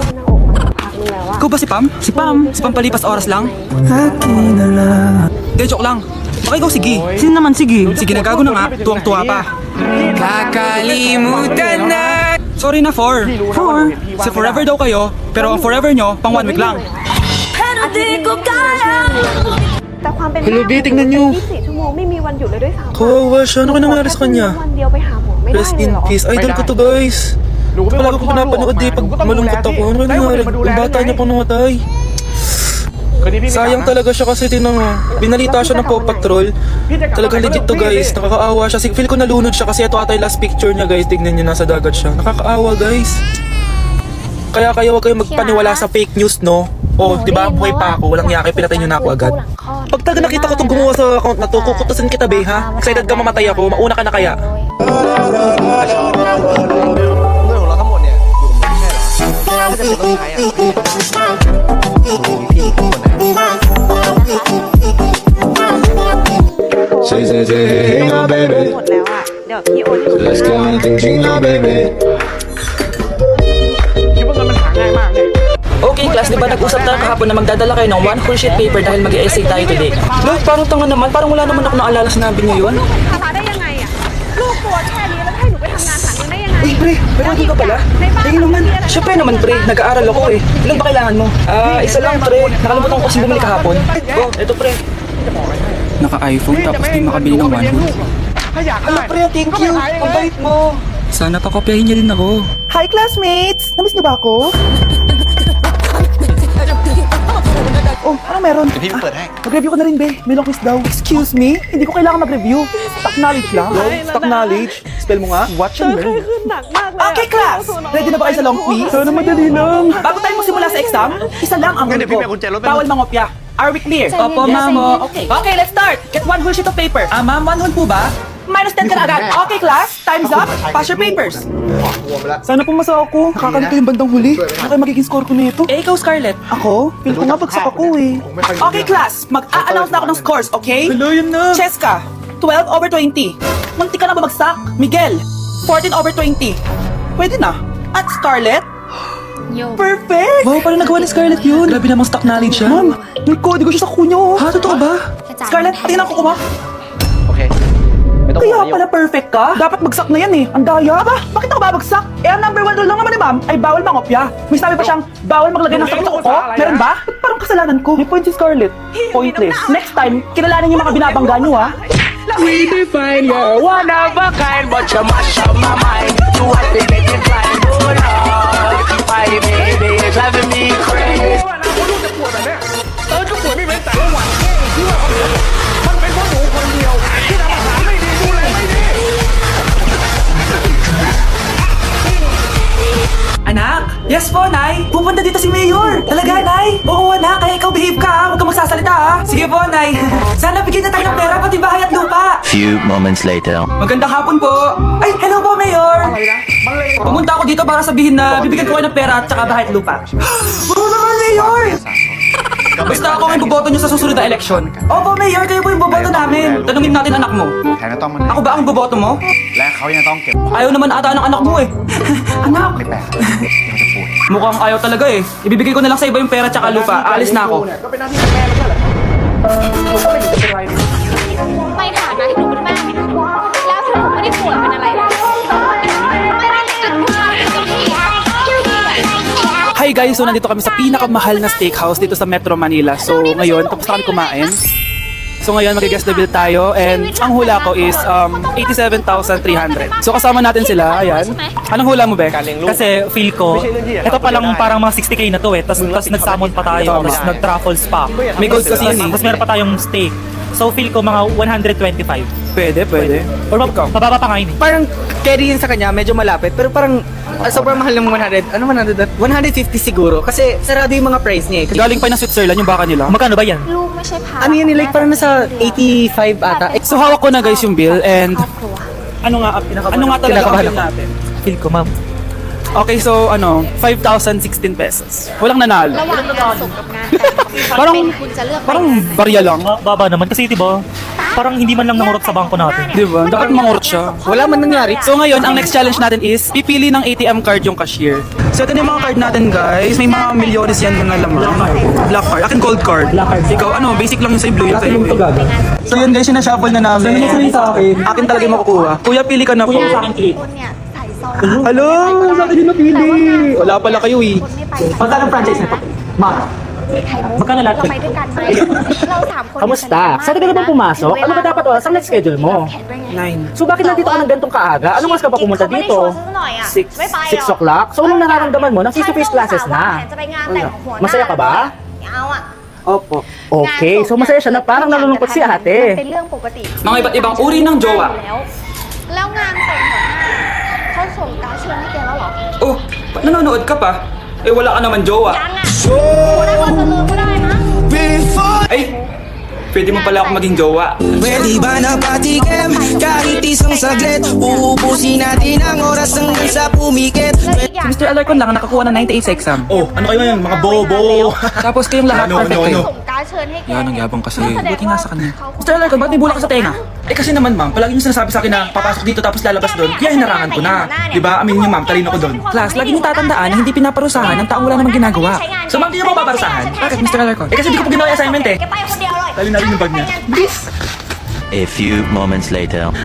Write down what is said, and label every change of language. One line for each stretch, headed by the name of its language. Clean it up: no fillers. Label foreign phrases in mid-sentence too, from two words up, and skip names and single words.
Filipino: Ikaw ba si Pam? Si Pam? Si Pam palipas oras lang? Hindi, joke lang. Baka ikaw sige. Sino naman sige? Sige na, gago na nga. Tuwang-tuwa pa. Kakalimutan na! Sorry na, 4. 4? Si forever daw kayo, pero ang forever nyo, pang 1 week lang.
Thai: แต่ความเป็น
Filipino: Hello, B, tingnan niyo.
Thai: 24 ชั่วโมงไม่มีวันหยุดเลยด้วยซ้ำ
Filipino: Kawawa siya. Ano ka nangyari sa kanya?
Thai: วันเดียวไปหาหมอไม่ได้
English: Rest
Thai: เลย
English: in
Thai: เหรอ
Filipino: peace. Idol ko to, guys. Palagi ko pinapanood eh pag malungkot ako. Ano nangyari? Yung bata niya pang namatay. Sayang talaga siya kasi binalita siya ng Paw Patrol. Talagang legit to, guys. Nakakaawa siya. Feel ko nalunod siya kasi ito ata yung
English: last picture
Filipino: niya, guys. Tignan niyo, nasa dagat siya. Nakakaawa, guys. Kaya huwag kayong magpaniwala sa
English: fake news,
Filipino: no? Oh, di ba? Buhay pa ako. Walang yaki. Pinatay niyo na ako agad. Pag talaga nakita ko itong gumawa sa account na to, kukutusin kita, be, ha? Excited ka mamatay ako. Mauna ka na kaya.
Thai: เรื่องของเราทั้งหมดเนี่ยอยู่กับมึงไม่ใช่เหรอถ้าจะเป็นต้องใช้อ่ะพี่คนไหน
English: Say, say, say, hey, hey, now, baby.
Thai: หมดแล้วอ่ะเดี๋ยวพี่โอนให้หนู
English: Let's get one thing, drink now, baby.
Thai: คิดว่าเงินมันหาง่ายมากไง
Filipino: Okay, class, di ba nag-usap tayo kahapon na magdadala kayo ng
English: 1 whole sheet paper
Filipino: dahil mag-essay tayo today?
English: Look,
Filipino: parang tanga naman. Parang wala naman ako naalala sinabi niyo yun.
Thai: ภาษาได้ยังไงอ่ะลูกตัวแค่นี้แล้วให้หนูไปทำงานหาเงินได้ยังไง
Filipino: Uy, pre, pero hindi ka pala. Tingin naman. Siyempre naman, pre. Nag-aaral ako eh. Ilan ba kailangan mo? Isa lang, pre. Nakalimutan ko kasi bumili kahapon. Oh, eto, pre. Naka-iPhone tapos di makabili ng 1 whole.
Thai: ถ้าอยาก
Filipino: Hala,
Thai: ได้
English: pre, thank you.
Filipino: Ang bait mo. Sana pakopyahin niya din ako. Hi, classmates! Namiss niyo ba ako? Oh, ano meron?
Thai: เดี๋ยวพี่ไปเปิดให้
Filipino: Mag-review ka na rin, be. May
English: long quiz
Filipino: daw. Excuse me? Hindi ko kailangan mag-review.
English: Stock knowledge lang. Stock knowledge. Spell
Filipino: mo nga.
English: Watch and learn.
Thai: หนักมากเลย
English: Okay, class!
Filipino: Ready na ba kayo sa
English: long quiz?
Filipino: Sana madali lang. Bago tayo magsimula sa exam, isa lang ang Ngayon,
English: rule
Filipino: di, ko. Pipi, kung jello, Bawal mangopya.
English: Are we clear?
Filipino: Opo, ma'am.
English: Okay. Okay, let's start. Get 1 whole sheet of paper.
Filipino: Ma'am, 1 whole po ba? Minus 10 ka na agad.
English: Okay, class. Time's up. Pass your papers.
Filipino: Sana pumasa ako. Nakakalito yung bandang huli. Ano kayo magiging score ko nito? Eh, ikaw, Scarlett. Ako? Feel ko nga bagsak ako eh.
English: Okay, class.
Filipino: Mag-a-announce na ako ng scores, okay? Hello, yun na. Cheska, 12 over 20. Munti ka na babagsak. Miguel, 14 over 20. Pwede na. At Scarlett,
English: Yo. perfect!
Filipino: Wow, parang nagawa ni Scarlett yun. Grabe namang
English: stock knowledge
Filipino: siya. Ma'am, may kodigo siya sa kunya oh. Ha, totoo ba? Scarlett, patingin ako kuma.
Thai: โอเค ไม่ต้องห่ว
Filipino: Kaya
Thai: งนะโย
Filipino: pala perfect ka? Dapat bagsak na yan eh. Ang daya ba? Bakit ako babagsak? Eh, ang number 1 rule lang naman ni ma'am ay bawal mangopya. May sabi pa siyang bawal maglagay ng sakit sa kuko. Meron ba? Ba't parang kasalanan ko? May point si Scarlett. Pointless.
English: Next time,
Filipino: kilalanin yung mga binabangga niyo ha.
English: We define you one of a kind, but you mash up my mind. You have to make it blind, oh Lord. My baby is driving me crazy.
Thai: ทุกคนไม่เว้นแต่ละวันที่ว่ามันเป็นเพราะหนูคนเดียวที่ทำอาหารไม่ดีดูแลไม่ดี
Filipino: Anak, Yes po, Nay. Pupunta dito si Mayor. Talaga, Nay? Oo, anak. Kaya ikaw behave ka, ha? Huwag kang magsasalita, ha? Sige po, Nay. Sana bigyan na tayo ng pera, pati bahay at lupa.
English: Few moments later.
Filipino: Magandang hapon po. Ay, hello po, Mayor. Pumunta ako dito para sabihin na bibigyan ko kayo ng pera at saka bahay at lupa. Oo naman, Mayor. Basta ako ang iboboto nyo sa susunod na eleksyon. Opo, Mayor. Kayo po yung boboto namin. Tanungin natin anak mo.
Thai: แทนก็ต้องมา
Filipino: Ako ba ang boboto mo?
Thai: และเขายังต้องเก็บ
Filipino: Ayaw naman ata ng anak mo eh. Anak. Mukhang ayaw talaga eh. Ibibigay ko na lang sa iba yung pera tsaka lupa. Aalis na ako.
Thai: ก็เป็นหน้าที่ของแม่ไม่ใช่เหรอหนูก็ไม่เห็นจะเป็นไร ในฐานะที่หนูเป็นแม่แล้วถ้าหนูไม่ได้ป่วยเป็นอะไรเลยไม่ได้เล่นผู้ชายกับพี่
English: Hi guys,
Filipino: so nandito kami sa pinakamahal na steakhouse dito sa Metro Manila. So ngayon, tapos na kami kumain. So ngayon, mag-
English: guest the bill
Filipino: tayo and ang hula ko is 87,300. So kasama natin sila, ayan. Anong hula mo, Bek? Kasi feel ko, ito pa lang parang mga 60k na to eh. Tapos nag-salmon pa tayo, tapos nag-truffles pa. May gold kasi yun eh. Tapos meron pa tayong steak. So feel ko mga 125. Pwede. Or mababa pa nga yun eh. Parang carry yun sa kanya, medyo malapit. Pero parang sobrang mahal ng 100. Ano 100? 150 siguro. Kasi sarado yung mga price niya eh. Galing pa ng Switzerland yung baka nila. Magkano ba yan?
Thai: ลูกไม่ใช่ภาระ
Filipino: Ano yun eh, like parang nasa 85 ata. So hawak ko na guys yung bill and
Thai: ครอบครัว
Filipino: ano nga talaga ang Kinakabahan
English: bill
Filipino: ako. natin? Feel ko ma'am.
English: Okay, so
Filipino: 5,016 pesos. Walang nanalo.
Thai: ระหว่างงานศพกับงานแต่ง
Filipino: Parang
Thai: เป็นคุณจะเลือกไป
Filipino: parang
Thai: งานไหน
Filipino: barya lang. Baba naman kasi diba, parang hindi man lang namurot sa bangko natin. Di ba? Dapat mangurot siya. Wala man nangyari. So ngayon, ang
English: next challenge
Filipino: natin is pipili ng
English: ATM card
Filipino: yung cashier. So ito na yung mga card natin guys. May mga milyones yan na laman.
English: Black card.
Filipino: Akin
English: gold card.
Filipino: Ikaw ano, basic lang yung sa'yo, blue yung sa'yo. So yun guys, sinashuffle na namin. Sa akin? Akin talaga yung makukuha. Kuya, pili ka na po.
Thai: คนเนี่ยใส่ซอง
Filipino: Hello! Sa akin yung napili. Wala pala kayo eh.
Thai: คนไม่ไป
Filipino: Magkano franchise nito? Ma.
Thai: ไข่มุก
Filipino: Magkano lahat?
Thai: เราไปด้วยกันไหมเราสามคน
Filipino: Kamusta? Saan ka na ba pumasok? Ano ba dapat oras ang next schedule mo? 9. So bakit nandito ka ng gantong kaaga? Anong oras ka ba pumunta dito?
English: 6 o'clock?
Filipino: So anong nararamdaman mo? Nang
English: face-to-face classes
Filipino: na.
Thai: จะไปงานแต่งของหัวหน้า
Filipino: Masaya ka ba?
Thai: เอาอ่ะ
Filipino: Opo.
English: Okay, so
Filipino: masaya siya na parang nalulungkot si
Thai: มัน
Filipino: ate.
Thai: เป็นเรื่องปกติ
Filipino: Mga iba't ibang uri ng jowa.
Thai: แล้วงานแต่งหัวหน้าเขาส่งการ์ดเชิญให้แกแล้วเหรอ
Filipino: Oh, nanonood ka pa? Eh wala ka naman jowa.
Thai: ยังอ่ะหัวหน้าคนจะลืมก็ได้นะ
Filipino: Ay, pwede mo pala ako maging jowa. Pwede ba na patikim? Kahit isang saglit Uubusin natin ang oras hanggang sa pumikit. Si Mr. Alarcon lang nakakuha ng 98 sa exam. Oh, ano kayo yan? Mga bobo. Tapos kayong lahat perfect kayo.
Thai: ส่งการ์ดเชิญให้แก
Filipino: Yan, ang yabang kasi.
Thai: นั่นแสดง
Filipino: Buti nga sa kanya.
Thai: เขา
Filipino: Mr. Alarcon, ba't may bulak ka sa tenga? Eh kasi naman ma'am, palagi niyo sinasabi sa akin na papasok dito tapos lalabas doon. Kaya hinarangan ko na. Diba? Aminin niyo ma'am, talino ko doon. Class, lagi niyo tatandaan na hindi pinaparusahan ng taong wala namang ginagawa. So ma'am, di niyo mo paparusahan? Bakit Mr. Alarcon? Eh kasi hindi ko pa ginawa yung assignment eh.
Thai: แกไปคนเดียวเลย
Filipino: Tali na rin yung bag niya.
English: A few moments later.